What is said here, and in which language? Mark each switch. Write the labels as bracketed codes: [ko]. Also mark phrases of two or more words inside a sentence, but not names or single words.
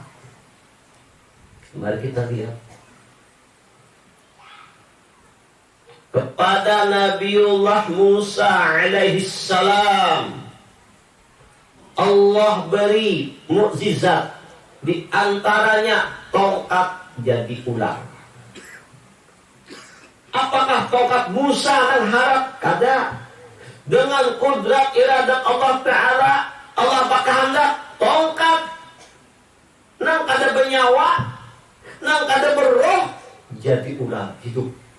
[id] Mari kita lihat kepada Nabiullah Musa alaihissalam, Allah beri mukjizat, di antaranya tongkat jadi ular. Apakah tongkat Musa mengharap? [bjn] Kada. Dengan kudrat iradat Allah Ta'ala, Allah berkehendak tongkat nang kada bernyawa, nang kada berroh, jadi ular hidup.